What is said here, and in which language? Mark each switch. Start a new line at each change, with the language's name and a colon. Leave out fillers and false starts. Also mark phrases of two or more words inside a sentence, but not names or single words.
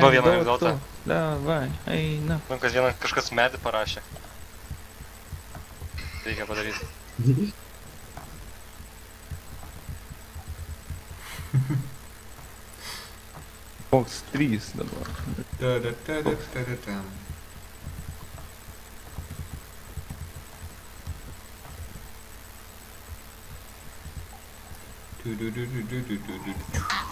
Lithuanian: Žinau vieną anekdotą. Davai, eina. Man kažkas medį parašė. Reikia padaryti. Koks 3 dabar. Ta-da-ta-da-ta-da-tam. Tu-du-du-du-du-du-du-du.